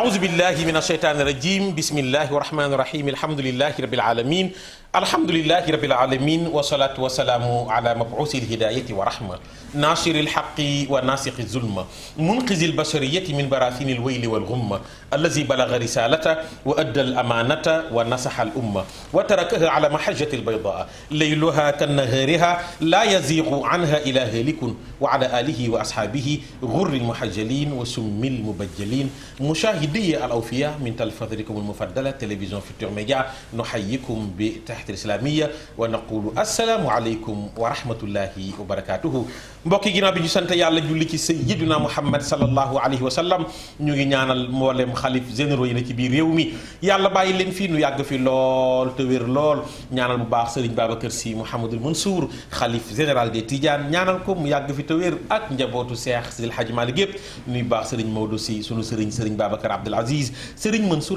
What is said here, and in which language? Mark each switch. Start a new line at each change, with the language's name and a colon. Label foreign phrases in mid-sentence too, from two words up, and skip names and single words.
Arabic: بالله من الشيطان الرجيم بسم الله الرحمن الرحيم الحمد لله رب العالمين الحمد لله رب العالمين والصلاة والسلام على مبعوث الهداية والرحمة ناشر الحق وناسخ الظلم منقذ البشرية من براثن الويل والغمة الذي بلغ الرسالة و أدى الأمانة ونصح الأمة وتركها على المحجة البيضاء ليلها كنهارها لا يزيغ عنها إلا هالك وعلى آله وأصحابه الغر المحجلين والصم المبجلين مشاهدي الأوفياء من تلفزتكم المفضلة télévision Futurs Médias نحييكم بتحية إسلامية ونقول السلام عليكم ورحمة الله وبركاته.
Wolof: mbokk yi ginnaaw bi ñu sant yàlla julli ci sayyidina Muhammad
Arabic: صلى الله عليه وسلم
Wolof: ñu ngi ñaanal mboolem xalif généraux yi na ci biir réew mi yàlla bàyyi leen fii nu yàgg fi lool te wér lool ñaanal bu baax Serigne Babacar Sy Mouhamadul Mansour xalif
French: général des
Wolof: Tidianes ñaanal ko mu yàgg fi te wér ak njabootu Cheikh Sidil Hadji Malick yëpp nuy baax Serigne Maodo Sy sunu Serigne Babacar Abdoul Aziz Serigne Mansour